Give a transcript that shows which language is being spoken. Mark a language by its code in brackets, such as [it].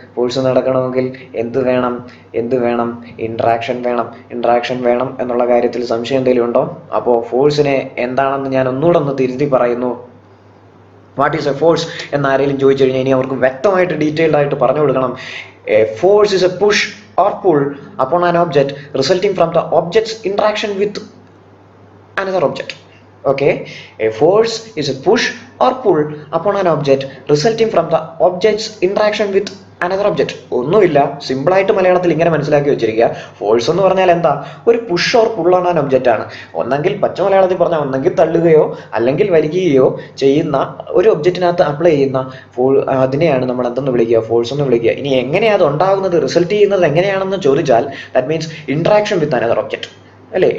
[ml] Force നടക്കണമെങ്കിൽ എന്ത് വേണം? ഇന്ററാക്ഷൻ വേണം എന്നുള്ള കാര്യത്തിൽ സംശയം എന്തെങ്കിലും ഉണ്ടോ? അപ്പോൾ ഫോഴ്സിനെ എന്താണെന്ന് ഞാൻ ഒന്നുകൂടെ ഒന്ന് തിരുത്തി പറയുന്നു. [en] what is a force [ml] എന്ന് ആരെങ്കിലും ചോദിച്ചു കഴിഞ്ഞാൽ ഇനി അവർക്ക് വ്യക്തമായിട്ട് ഡീറ്റെയിൽഡ് ആയിട്ട് പറഞ്ഞു കൊടുക്കണം. [en] A force is a push or pull upon an object resulting from the object's interaction with another object. Okay, a force is a push or pull upon an object resulting from the object's interaction with another object. [ml] ഒന്നുമില്ല, സിമ്പിളായിട്ട് മലയാളത്തിൽ ഇങ്ങനെ മനസ്സിലാക്കി വെച്ചിരിക്കുക. Force എന്ന് പറഞ്ഞാൽ എന്താ? ഒരു [en] push or pull on an object [ml] ആണ്. ഒന്നെങ്കിൽ പച്ച മലയാളത്തിൽ പറഞ്ഞാൽ ഒന്നെങ്കിൽ തള്ളുകയോ അല്ലെങ്കിൽ വലിക്കുകയോ ചെയ്യുന്ന ഒരു ഒബ്ജക്റ്റിനകത്ത് അപ്ലൈ ചെയ്യുന്ന അതിനെയാണ് നമ്മൾ എന്തെന്ന് വിളിക്കുക? ഫോഴ്സ് എന്ന് വിളിക്കുക. ഇനി എങ്ങനെയാണ് അത് ഉണ്ടാകുന്നത്, റിസൾട്ട് ചെയ്യുന്നത് എങ്ങനെയാണെന്ന് ചോദിച്ചാൽ [en] that means interaction with another object [ml] അല്ലേ?